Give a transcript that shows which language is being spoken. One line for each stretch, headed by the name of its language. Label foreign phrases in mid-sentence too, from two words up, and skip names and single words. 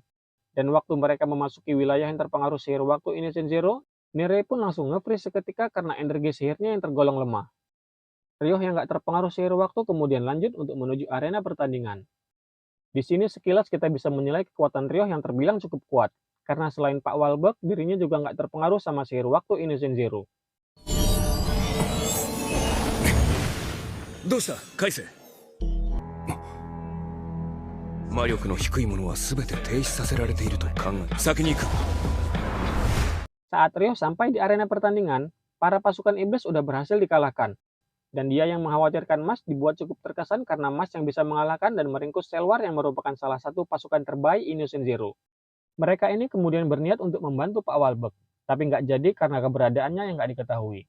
Indonesian: Dan waktu mereka memasuki wilayah yang terpengaruh sihir waktu Innocent Zero, Nerei pun langsung nge-freeze seketika karena energi sihirnya yang tergolong lemah. Ryo yang gak terpengaruh sihir waktu kemudian lanjut untuk menuju arena pertandingan. Di sini sekilas kita bisa menilai kekuatan Ryo yang terbilang cukup kuat, karena selain Pak Walbek, dirinya juga nggak terpengaruh sama sihir waktu Innocent Zero.
Japanese: どうした返せ。魔力の低いものは全て停止させられていると考え先に行く。
Indonesian: Saat Ryo sampai di arena pertandingan, para pasukan iblis udah berhasil dikalahkan. Dan dia yang mengkhawatirkan Mas dibuat cukup terkesan karena Mas yang bisa mengalahkan dan meringkus Selwar yang merupakan salah satu pasukan terbaik Innocent Zero. Mereka ini kemudian berniat untuk membantu Pak Walbek, tapi nggak jadi karena keberadaannya yang nggak diketahui.